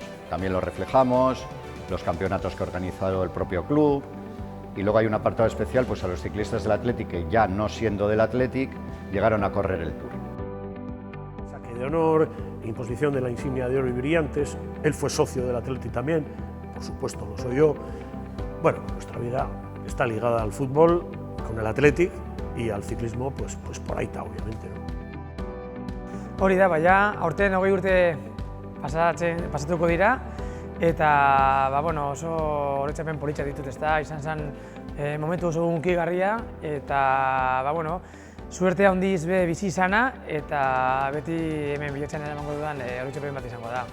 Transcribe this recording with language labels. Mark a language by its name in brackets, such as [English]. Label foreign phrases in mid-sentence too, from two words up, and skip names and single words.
[Spanish] También lo reflejamos, los campeonatos que ha organizado el propio club, y luego hay un apartado especial pues, a los ciclistas del Athletic que, ya no siendo del Athletic, llegaron a correr el Tour. Saque de honor, imposición de la insignia de oro y brillantes. Él fue socio del Athletic también, por supuesto lo soy yo. Bueno, nuestra vida está ligada al fútbol con el Athletic y al ciclismo, pues por ahí está, obviamente, ¿no? [Basque] Hori da, baina aurten 20 urte pasatuko dira, eta oso oroitzapen politxa ditut, ezta, izan zen momentu oso hunkigarria, eta suerte handiz bizi izana, eta beti hemen bilatzen eramango dudan oroitzapen bat izango da.